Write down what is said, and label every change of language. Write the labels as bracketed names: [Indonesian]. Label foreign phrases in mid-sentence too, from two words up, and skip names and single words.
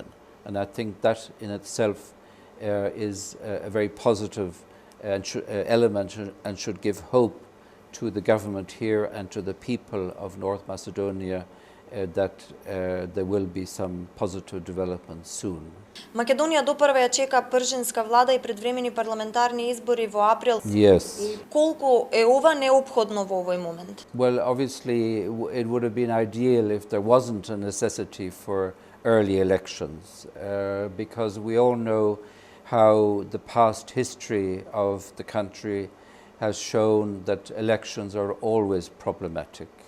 [English] And I think that in itself is a very positive element and should give hope to the government here and to the people of North Macedonia that there will be some positive developments soon. [Macedonian] Македонија допрва ја чека пржинска влада и предвремени парламентарни избори во април. [English] Yes. [Macedonian] Колку е ова неопходно во овој момент? [English] Well, obviously it would have been ideal if there wasn't a necessity for early elections, because we all know how the past history of the country has shown that elections are always problematic.